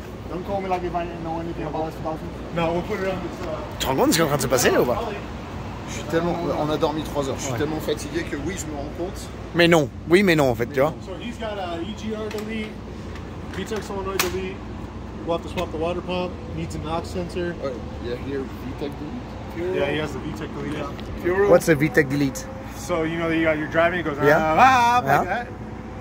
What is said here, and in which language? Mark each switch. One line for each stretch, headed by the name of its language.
English: Don't call me like if I didn't know anything about S2000. No, we'll put it on this.
French: tu te rends compte de ce qui est en train de se passer là ou pas? Je suis tellement. On a dormi 3 heures. Je suis tellement fatigué que oui, je me rends compte. Mais non, oui mais non en fait, tu vois.
English: So he's got a EGR delete, VTEC solenoid delete. We'll have to swap the water pump. Needs a NOx sensor. Oh, yeah, here VTEC delete. Yeah, he has the VTEC delete. Yeah. What's a VTEC delete? So you know that you're driving, it goes Yeah. like Yeah. that.